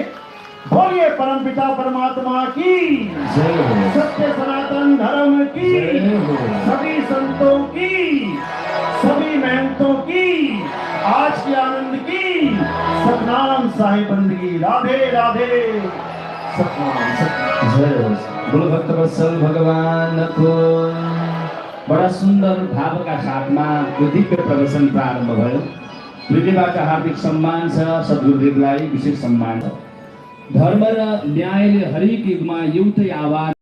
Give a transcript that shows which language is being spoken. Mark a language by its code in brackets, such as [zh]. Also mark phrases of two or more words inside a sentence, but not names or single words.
[hi] बोलिए परमपिता परमात्मा की जय, सत्य सनातन धर्म की, सभी संतों की, सभी महंतों की, आज के आनंद की, सतनाम साहिब बंदगी। राधे राधे। सतनाम जय गुरु भक्त वत्सल भगवान को। [ne] बड़ा सुंदर भावका साथमा यो दिव्य प्रदर्शन प्रारम्भ भयो। हृदयबाट हार्दिक सम्मान छ, सद्गुरुदेवलाई विशेष सम्मान छ। धर्म र न्यायले हरेक युगमा एउटै आवाज